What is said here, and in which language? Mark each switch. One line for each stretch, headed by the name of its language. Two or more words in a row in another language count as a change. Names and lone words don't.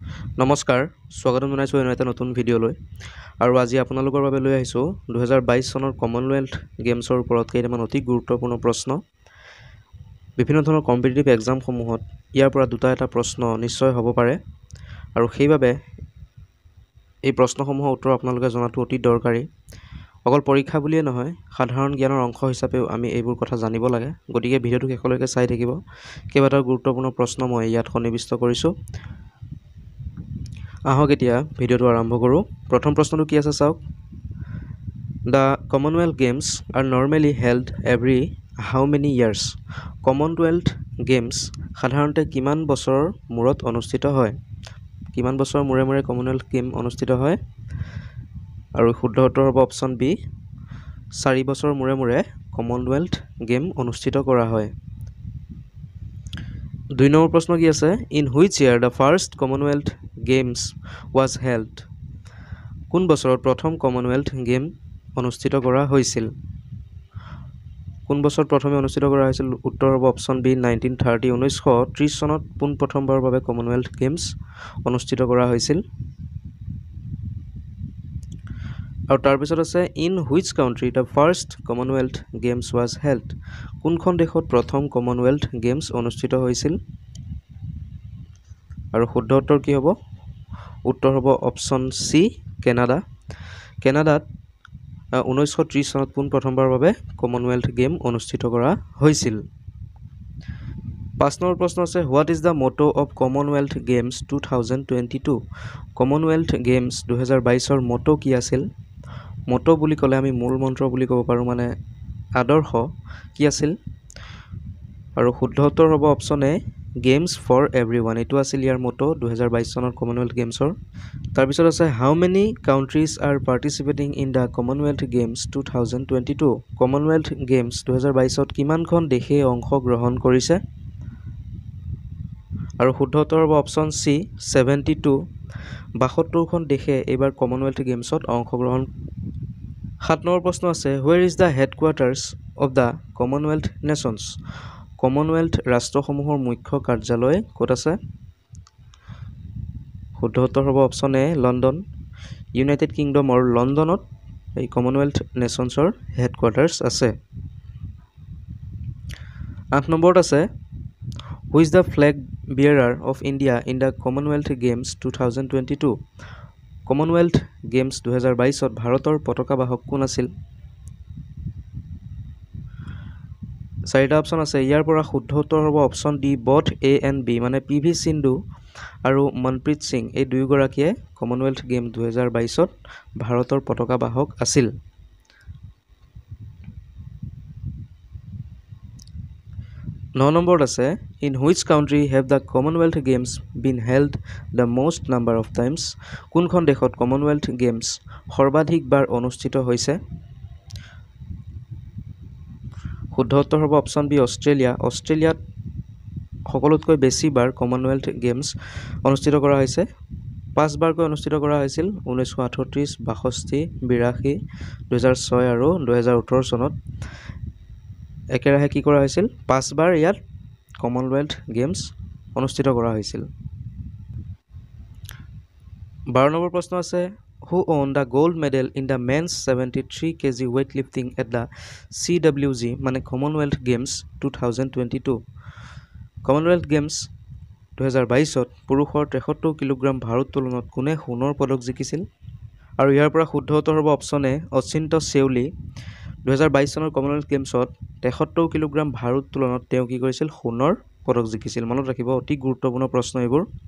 Assamese: নমস্কাৰ স্বাগতম জনাইছোঁ এনে এটা নতুন ভিডিঅ'লৈ আৰু আজি আপোনালোকৰ বাবে লৈ আহিছোঁ 2022 চনৰ কমনৱেলথ গেমছৰ ওপৰত কেইটামান অতি গুৰুত্বপূৰ্ণ প্ৰশ্ন বিভিন্ন ধৰণৰ কম্পিটিটিভ এক্সামসমূহত ইয়াৰ পৰা দুটা এটা প্ৰশ্ন নিশ্চয় হ'ব পাৰে আৰু সেইবাবে এই প্ৰশ্নসমূহৰ উত্তৰ আপোনালোকে জনাটো অতি দৰকাৰী অকল পৰীক্ষা বুলিয়ে নহয় সাধাৰণ জ্ঞানৰ অংশ হিচাপেও আমি এইবোৰ কথা জানিব লাগে গতিকে ভিডিঅ'টো শেষলৈকে চাই থাকিব কেইবাটাও গুৰুত্বপূৰ্ণ প্ৰশ্ন মই ইয়াত সন্নিৱিষ্ট কৰিছোঁ আহক এতিয়া ভিডিঅ'টো আৰম্ভ কৰোঁ প্ৰথম প্ৰশ্নটো কি আছে চাওক
English: The Commonwealth Games are normally held every how many years
Assamese: Commonwealth Games সাধাৰণতে কিমান বছৰৰ মূৰত অনুষ্ঠিত হয় কিমান বছৰৰ মূৰে মূৰে Commonwealth Game অনুষ্ঠিত হয় আৰু শুদ্ধ উত্তৰ হ'ব অপচন বি 4 বছৰৰ মূৰে মূৰে Commonwealth Game অনুষ্ঠিত কৰা হয় দুই নম্বৰ প্ৰশ্ন কি আছে
English: In which year the first Commonwealth Games was held
Assamese: কোন বছৰত প্ৰথম Commonwealth Game অনুষ্ঠিত কৰা হৈছিল কোন বছৰত প্ৰথমে অনুষ্ঠিত কৰা হৈছিল উত্তৰ হ'ব অপচন বি 1930 1930 চনত পোন প্ৰথমবাৰৰ বাবে Commonwealth Games অনুষ্ঠিত কৰা হৈছিল আৰু তাৰ পিছত আছে
English: In which country the first Commonwealth Games was held
Assamese: কোনখন দেশত প্ৰথম Commonwealth Games অনুষ্ঠিত হৈছিল আৰু শুদ্ধ উত্তৰ কি হ'ব উত্তৰ হ'ব অপচন সি কানাডা কানাডাত 1930 চনত পোন প্ৰথমবাৰৰ বাবে Commonwealth Game অনুষ্ঠিত কৰা হৈছিল
English: 5
Assamese: নম্বৰ প্ৰশ্ন আছে
English: What is the motto of Commonwealth Games 2022 Commonwealth Games 2022
Assamese: ৰ মটো কি আছিল মটো বুলি ক'লে আমি মূল মন্ত্ৰ বুলি ক'ব পাৰো মানে আদৰ্শ কি আছিল আৰু শুদ্ধ উত্তৰ হ'ব অপচন এ
English: Games for everyone
Assamese: এটো আছিল ইয়াৰ মটো 2022 চনৰ Commonwealth Gamesৰ তাৰ পিছত আছে
English: How many countries are participating in the Commonwealth Games 2022
Assamese: Commonwealth Games 2022ত কিমানখন দেশে অংশগ্ৰহণ কৰিছে আৰু শুদ্ধ উত্তৰ হ'ব অপচন সি 72 72খন দেশে এবাৰ Commonwealth Gamesত অংশগ্ৰহণ 7 নম্বৰ প্ৰশ্ন আছে
English: Where is the headquarters of the Commonwealth Nations
Assamese: Commonwealth ৰাষ্ট্ৰসমূহৰ মুখ্য কাৰ্যালয় ক'ত আছে শুদ্ধ উত্তৰ হ'ব অপচন এ লণ্ডন ইউনাইটেড কিংডমৰ লণ্ডনত এই Commonwealth Nationsৰ হেডকোৱাৰ্টাৰ্ছ আছে 8 নম্বৰত আছে
English: Who is the flag bearer of India in the Commonwealth Games 2022
Assamese: Commonwealth Games 2022ত ভাৰতৰ পতাকা বাহক কোন আছিল চাৰিটা অপচন আছে ইয়াৰ পৰা শুদ্ধ উত্তৰ হ'ব অপচন ডি
English: both A and B
Assamese: মানে পিভি সিন্ধু আৰু মনপ্ৰীত সিং এই দুয়োগৰাকীয়ে Commonwealth Game 2022ত ভাৰতৰ পতাকা বাহক আছিল 9 নম্বৰত আছে
English: In which country have the Commonwealth Games been held the most number of times
Assamese: কোনখন দেশত Commonwealth Games সৰ্বাধিকবাৰ অনুষ্ঠিত হৈছে শুদ্ধ উত্তৰ হ'ব অপচন বি অষ্ট্ৰেলিয়া অষ্ট্ৰেলিয়াত সকলোতকৈ বেছিবাৰ Commonwealth Games অনুষ্ঠিত কৰা হৈছে 5 বাৰকৈ অনুষ্ঠিত কৰা হৈছিল 1938 62 82 2006 আৰু 2018 চনত একেৰাহে কি কৰা হৈছিল 5 বাৰ ইয়াত Commonwealth Games অনুষ্ঠিত কৰা হৈছিল
English: 12
Assamese: নম্বৰ প্ৰশ্ন আছে
English: Who won the gold medal in the men's 73 kg weightlifting at the CWG
Assamese: মানে Commonwealth Games 2022 Commonwealth Games 2022ত পুৰুষৰ 73 কিলোগ্ৰাম ভাৰোত্তোলনত কোনে সোণৰ পদক জিকিছিল আৰু ইয়াৰ পৰা শুদ্ধ উত্তৰ হ'ব অপচন এ অচিন্ত সেউলি 2022 চনৰ Commonwealth Gamesত 73 কিলোগ্ৰাম ভাৰোত্তোলনত তেওঁ কি কৰিছিল সোণৰ পদক জিকিছিল মনত ৰাখিব অতি গুৰুত্বপূৰ্ণ প্ৰশ্ন এইবোৰ